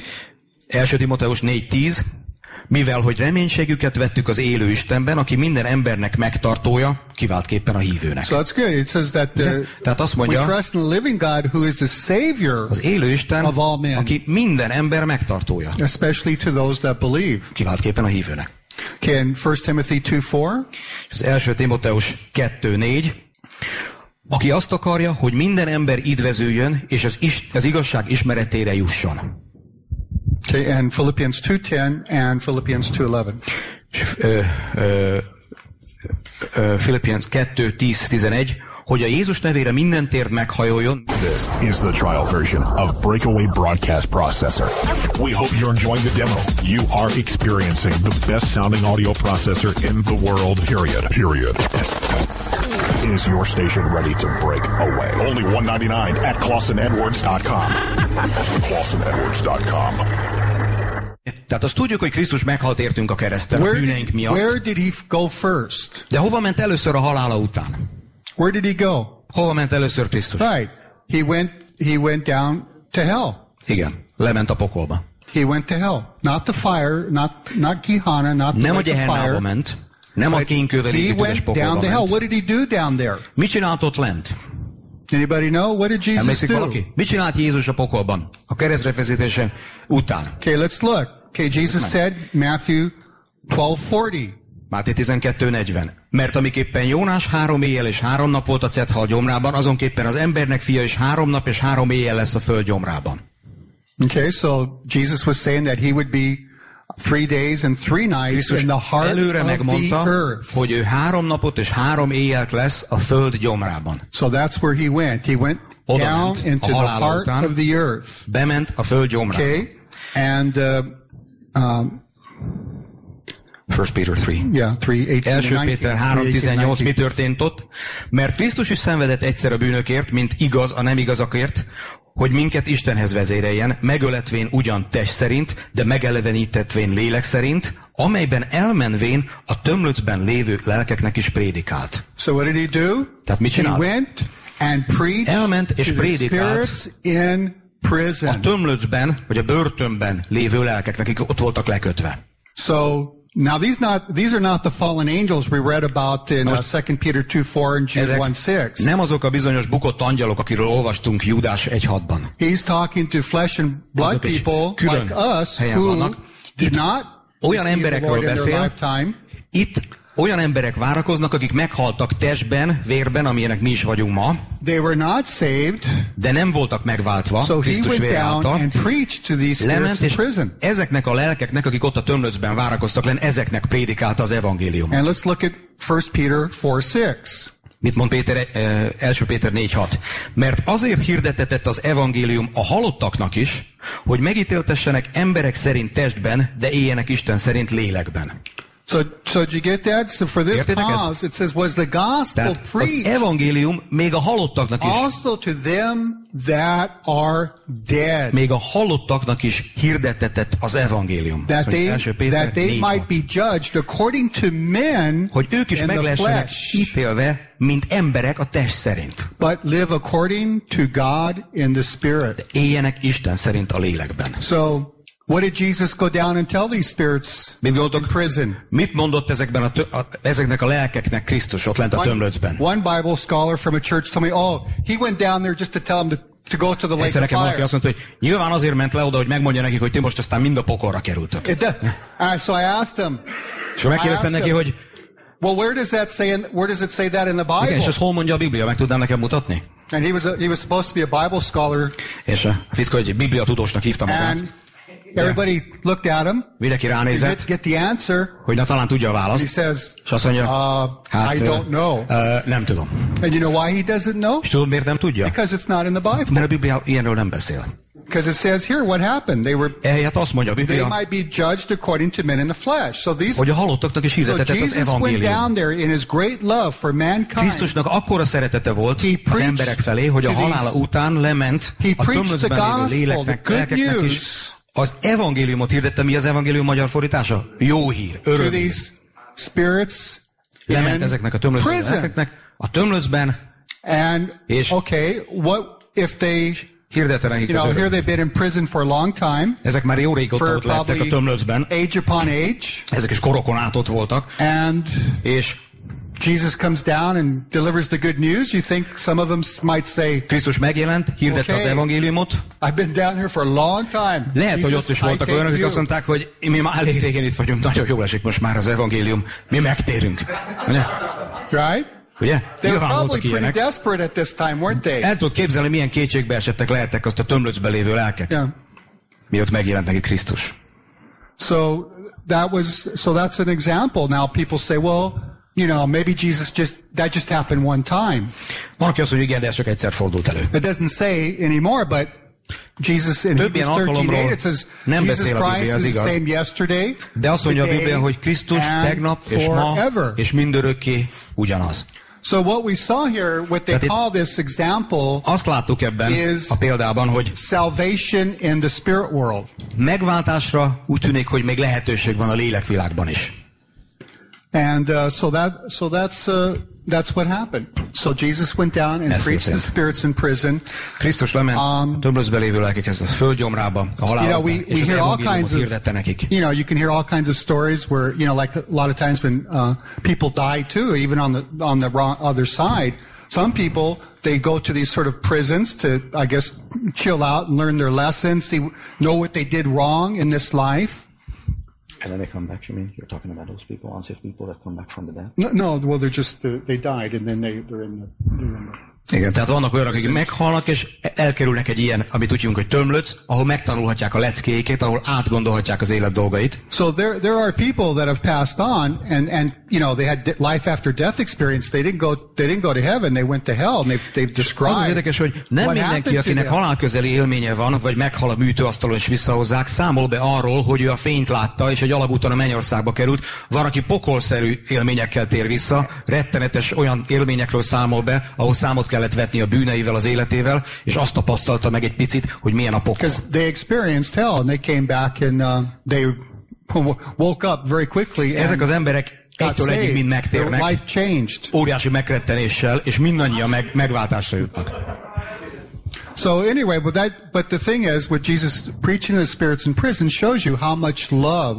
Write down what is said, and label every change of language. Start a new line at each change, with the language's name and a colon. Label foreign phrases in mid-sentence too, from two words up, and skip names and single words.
Hungarian: 1. Timoteus 4:10. Mivel, hogy reménységüket vettük az élő Istenben, aki minden embernek megtartója, kiváltképpen a hívőnek.
English: So that's good. It says that
Hungarian: Tehát azt
English: we
Hungarian: mondja,
English: trust in the living God who is the Savior,
Hungarian: az élő Isten,
English: of all men.
Hungarian: aki minden ember megtartója,
English: especially to those that believe.
Hungarian: kiváltképpen a hívőnek.
English: Okay, in 1 Timothy 2:4,
Hungarian: Az 1. Timoteus 2:4. Aki azt akarja, hogy minden ember üdvözüljön, és az igazság ismeretére jusson.
English: okay, and Philippians 2:10 and Philippians 2:11. Philippians 2:10-11,
Hungarian: hogy a Jézus nevére minden térd meghajoljon.
English: This is the trial version of Breakaway Broadcast Processor. We hope you're enjoying the demo. You are experiencing the best sounding audio processor in the world, period. Is your station ready to break away? Only $199 at ClawsonEdwards.com. ClawsonEdwards.com.
Hungarian: Tehát azt tudjuk, hogy Krisztus meghalt értünk a kereszten a bűneink miatt.
English: Where did he go first?
Hungarian: De hova ment először a halála után?
English: Where did he go?
Hungarian: Hova ment először Krisztus?
English: Right. He went down to hell.
Hungarian: Igen, lement a pokolba.
English: He went to hell. Not the fire, not Gehenna, not the
Hungarian: Nem a
English: lake of
Hungarian: Gehennába
English: fire.
Hungarian: ment, nem a kénkövel
English: He
Hungarian: égő tüzes
English: went
Hungarian: pokolba
English: down to hell.
Hungarian: ment.
English: What did he do down there?
Hungarian: Mit csinált ott lent?
English: Anybody know? What did Jesus
Hungarian: Emlékszik
English: do?
Hungarian: valaki? Mit csinált Jézus a pokolban? A keresztre feszítése után.
English: Okay, let's look. Okay, Jesus said, Matthew 12:40.
Hungarian: Máté 12:40. Mert amiképpen Jónás 3 éjjel és 3 nap volt a cethal gyomrában, azonképpen az embernek fia is 3 nap és 3 éjjel lesz a föld gyomrában.
English: Okay, so Jesus was saying that he would be 3 days and 3 nights
Hungarian: Krisztus
English: in the heart
Hungarian: előre
English: of
Hungarian: megmondta,
English: the earth.
Hungarian: hogy ő 3 napot és 3 éjjelt lesz a föld gyomrában.
English: So that's where he went. He went
Hungarian: Oda
English: down
Hungarian: ment,
English: into
Hungarian: a
English: the
Hungarian: halála
English: heart
Hungarian: után.
English: of the earth.
Hungarian: Bement a föld gyomrába.
English: Okay, and 1 Peter 3. yeah, 3:18 1 and 19.
Hungarian: Péter 3:18, mi történt ott? Mert Krisztus is szenvedett egyszer a bűnökért, mint igaz a nem igazakért, hogy minket Istenhez vezéreljen, megöletvén ugyan test szerint, de megelevenítetvén lélek szerint, amelyben elmenvén a tömlöcben lévő lelkeknek is prédikált.
English: So what did he do?
Hungarian: Tehát mit
English: He
Hungarian: csinált?
English: went and preached
Hungarian: Elment és
English: to the
Hungarian: prédikált
English: spirits in prison.
Hungarian: A tömlöcben, vagy a börtönben lévő lelkeknek, akik ott voltak lekötve.
English: So now these are not the fallen angels we read about in 2 Peter 2:4 and Jude
Hungarian: Ezek 1:6. nem azok a bizonyos bukott angyalok, akiről olvastunk Júdás 1:6-ban.
English: He's talking to flesh and blood
Hungarian: Azok is
English: people
Hungarian: külön
English: like us
Hungarian: helyen
English: who
Hungarian: vannak.
English: did not
Hungarian: olyan
English: receive the
Hungarian: emberekről
English: Lord in their
Hungarian: beszél.
English: lifetime.
Hungarian: Itt olyan emberek várakoznak, akik meghaltak testben, vérben, amilyenek mi is vagyunk ma,
English: They were not saved,
Hungarian: de nem voltak megváltva
English: so he
Hungarian: Krisztus
English: went
Hungarian: vére
English: down
Hungarian: által.
English: and preached to these spirits
Hungarian: Lement,
English: in
Hungarian: és
English: prison.
Hungarian: ezeknek a lelkeknek, akik ott a tömlöcben várakoztak lenn, ezeknek prédikálta az evangéliumot.
English: And let's look at 1 Peter 4:6.
Hungarian: Mit mond Péter, 1 Péter 4:6? Mert azért hirdetetett az evangélium a halottaknak is, hogy megítéltessenek emberek szerint testben, de éljenek Isten szerint lélekben.
English: So did you get that? So for this
Hungarian: Értitek ezt?
English: cause, it says, was the gospel
Hungarian: Tehát az
English: preached
Hungarian: evangélium még a halottaknak is,
English: also to them that are dead,
Hungarian: még a halottaknak is hirdettetett az evangélium.
English: that
Hungarian: Azt mondja, első Péter they 4:6.
English: might be judged according to men
Hungarian: Hogy ők is
English: in
Hungarian: meg
English: the
Hungarian: lehessenek
English: flesh,
Hungarian: ítélve, mint emberek a test szerint.
English: but live according to God in the Spirit.
Hungarian: Éljenek Isten szerint a lélekben.
English: So, what did Jesus go down and tell these spirits
Hungarian: Mit
English: in
Hungarian: gondoltok?
English: prison?
Hungarian: Mit mondott ezeknek a lelkeknek Krisztus ott lent a tömlöcben?
English: One Bible scholar from a church told me, he went down there just to tell them to go to the lake
Hungarian: Egyszer
English: of
Hungarian: nekem valaki
English: fire.
Hungarian: azt mondta, hogy nyilván azért ment le oda, hogy megmondja nekik, hogy ti most aztán mind a pokolra kerültök.
English: So I asked him,
Hungarian: És megkérdeztem neki, hogy
English: well, where does it say that in the
Hungarian: igen, és
English: Bible?
Hungarian: ezt hol mondja a Biblia, meg tudnám nekem mutatni?
English: And he was supposed to be a Bible scholar,
Hungarian: És a fiszka, hogy Biblia tudósnak hívta magát.
English: and everybody looked at him
Hungarian: Mindenki
English: to
Hungarian: ránézett,
English: get the answer.
Hungarian: hogy na talán tudja a
English: He
Hungarian: választ.
English: says,
Hungarian: És azt mondja,
English: I don't know.
Hungarian: Nem tudom.
English: And you know why he doesn't know?
Hungarian: És tudod, miért nem tudja?
English: Because it's not in the Bible.
Hungarian: Mert a Biblia ilyenről nem beszél.
English: Because it says here what happened.
Hungarian: Ehelyett azt mondja a
English: They
Hungarian: Biblia,
English: might be judged according to men in the flesh. So
Hungarian: hogy a halottaknak is
English: so
Hungarian: hirdetett az
English: Jesus went
Hungarian: evangélium.
English: down there in his great love for mankind.
Hungarian: Krisztusnak akkora szeretete volt
English: He
Hungarian: az
English: preached
Hungarian: emberek felé, hogy a
English: to these-
Hungarian: halála után lement
English: He
Hungarian: a
English: preached the
Hungarian: tömlöcben lévő
English: gospel,
Hungarian: léleknek,
English: the good
Hungarian: lelkeknek
English: news.
Hungarian: is. Az evangéliumot hirdette, mi az evangélium magyar fordítása? Jó hír,
English: To
Hungarian: öröm.
English: these spirits
Hungarian: Lement
English: in
Hungarian: ezeknek a tömlöcben
English: prison.
Hungarian: lelkeknek a tömlöcben,
English: And
Hungarian: És-
English: okay, what if they,
Hungarian: hirdette nekik az
English: here
Hungarian: öröm.
English: they've been in prison for a long time,
Hungarian: Ezek már jó régóta
English: for
Hungarian: ott lettek a
English: probably
Hungarian: tömlöcben,
English: age upon age,
Hungarian: ezek is korokon át ott voltak,
English: and
Hungarian: és
English: Jesus comes down and delivers the good news. You think some of them might say,
Hungarian: Krisztus megjelent, hirdette
English: Okay.
Hungarian: az evangéliumot.
English: I've been down here for a long time.
Hungarian: Lehet, hogy
English: Jesus,
Hungarian: ott is
English: I
Hungarian: voltak
English: take
Hungarian: olyanok, akik
English: you.
Hungarian: azt mondták, hogy mi már elég régen itt vagyunk, nagyon jól esik most már az evangélium, mi megtérünk. Ugye?
English: Right?
Hungarian: Ugye?
English: They were
Hungarian: Nyilván
English: probably
Hungarian: voltak
English: pretty
Hungarian: ilyenek.
English: desperate at this time, weren't they?
Hungarian: El tudod képzelni, milyen kétségbe esettek lehettek azt a tömlöcben lévő lelkek,
English: Yeah.
Hungarian: miatt megjelent neki Krisztus.
English: So that's an example. Now people say, well, maybe Jesus that just happened one time.
Hungarian: Van, aki azt mondja, igen, de ez csak egyszer fordult elő.
English: It doesn't say anymore, but Jesus in
Hungarian: Több ilyen
English: Hebrews 13:8
Hungarian: alkalomról
English: it says
Hungarian: nem
English: Jesus
Hungarian: beszél a Biblia,
English: Christ
Hungarian: ez
English: is the
Hungarian: igaz.
English: same yesterday,
Hungarian: De azt mondja a
English: today,
Hungarian: Biblia, hogy Krisztus
English: and
Hungarian: tegnap és ma
English: forever.
Hungarian: és mindörökké ugyanaz.
English: So what we saw here, what they
Hungarian: Tehát itt-
English: call this example,
Hungarian: Azt láttuk ebben
English: Is-
Hungarian: a példában, hogy
English: salvation in the spirit world.
Hungarian: megváltásra úgy tűnik, hogy még lehetőség van a lélekvilágban is.
English: And that's what happened. So Jesus went down and
Hungarian: Ez
English: preached the
Hungarian: történt.
English: spirits in prison.
Hungarian: Krisztus lement a tömlöcben lévő lelkekhez, a földgyomrába, a halálba,
English: we
Hungarian: és az
English: hear all evangéliumot kinds of,
Hungarian: hirdette nekik.
English: you can hear all kinds of stories where, like a lot of times when people die too, even on the wrong other side. Some people, they go to these sort of prisons to, I guess, chill out and learn their lessons, know what they did wrong in this life. And then they come back, you mean? You're talking about those people, unsaved people that come back from the dead? No, well, they're just, they died and then they're in the
Hungarian: Igen, tehát vannak olyanok, akik meghalnak, és elkerülnek egy ilyen, amit úgy hívunk, hogy tömlöc, ahol megtanulhatják a leckéket, ahol átgondolhatják az élet dolgait.
English: So there are people that have passed on and they had life after death experience. They didn't go to heaven. They went to hell, and they've described.
Hungarian: Az az érdekes, hogy nem
English: what
Hungarian: mindenki,
English: happened to
Hungarian: akinek
English: them.
Hungarian: halálközeli élménye van, vagy meghal a műtőasztalon és visszahozzák, számol be arról, hogy ő a fényt látta, és egy alagúton a mennyországba került. Van, aki pokolszerű élményekkel tér vissza, rettenetes olyan élményekről számol be, ahol számot kellett vetni a bűneivel, az életével, és azt tapasztalta meg egy picit, hogy milyen a pokol.
English: Because they experienced hell and they came back and they woke up very quickly and
Hungarian: Ezek az emberek
English: got
Hungarian: egytől egyig mind
English: saved. Their
Hungarian: megtérnek,
English: life changed.
Hungarian: óriási megrettenéssel, és mindannyian megváltásra jutnak.
English: So anyway, but the thing is, what Jesus preaching to the spirits in prison shows you how much love